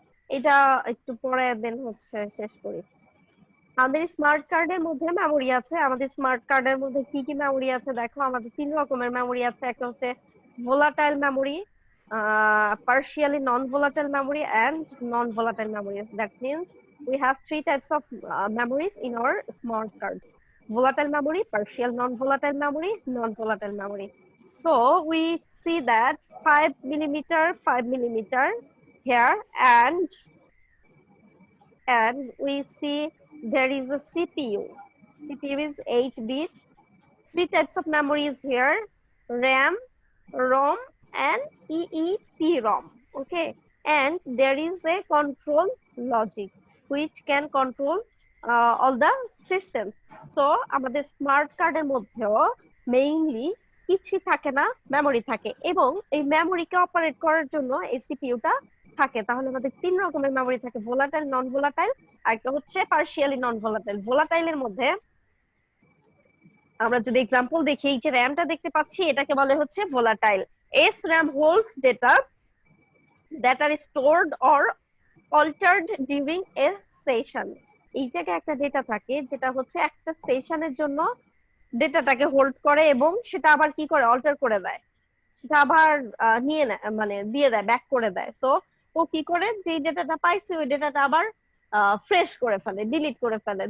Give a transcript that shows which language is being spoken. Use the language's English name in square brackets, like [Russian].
[Bangla] এটা একটু পরে দেন হচ্ছে শেষ করি। আমাদের স্মার্ট কার্ডের মধ্যে মেমোরি আছে। আমাদের স্মার্ট কার্ডের মধ্যে কি কি মেমোরি আছে দেখো, আমাদের 3 রকমের মেমোরি আছে। একটা হচ্ছে volatile memory, [English] partially non-volatile memory and non-volatile memories. That means we have 3 types of memories in our smart cards: volatile memory, partial non-volatile memory, non-volatile memory. So we see that 5 millimeter, 5 millimeter here, and we see there is a CPU. CPU is 8-bit. 3 types of memory is here: RAM, ROM, and EEPROM. Okay, and there is a control logic which can control all the systems. [Bangla] So আমাদের smart কার্ডের মধ্যেও mainly কিছুই থাকে না, memory থাকে, এবং এই মেমোরিকে operate করার জন্য এই সিপিইউটা থাকে। তাহলে আমাদের 3 রকমের মেমোরি থাকে: ভোলাটাইল, নন ভোলাটাইল, আর একটা হচ্ছে পার্শিয়ালি নন ভোলাটাইল। ভোলাটাইলের মধ্যে আমরা যদি এক্সাম্পল দেখি, এই যে র্যামটা দেখতে পাচ্ছি এটাকে বলে হচ্ছে volatile. [English] SRAM holds data that are stored or altered during a session. [Bangla] এই জায়গায় একটা ডেটা থাকে যেটা হচ্ছে একটা সেশনের জন্য ডেটাটাকে হোল্ড করে এবং সেটা আবার কি করে, অল্টার করে দেয়, সেটা আবার নিয়ে নেয়, মানে দিয়ে দেয়, ব্যাক করে দেয়। সো ও কি করে, যে ডেটাটা পাইছে ওই ডেটাটা আবার ফ্রেশ করে ফেলে, ডিলিট করে ফেলে।